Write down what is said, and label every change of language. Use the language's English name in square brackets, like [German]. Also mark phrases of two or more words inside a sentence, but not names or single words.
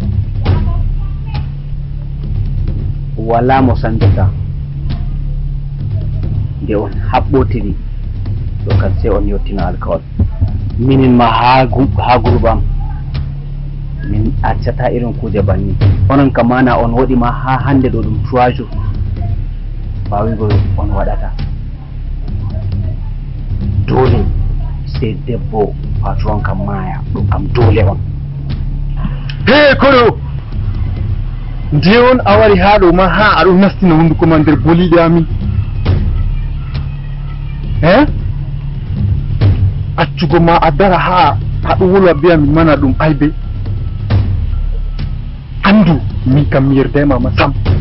[Fula] wala mo sandata nde on haɓɓotiri ɗo kan sai on yottina alkawal minin ma ha gurbam min accata irin kuje banni onon kamana on wadi ma ha hande do dum 3 jours bawi go on wadata dole sai debbo patron kam maya dum am dole on he koro nde on awari ha do ma ha ado nastina hunduko man der bolide amin accugo ma adara ha do wula biya min mana dum aybe andu min kam mi yerdema ma sam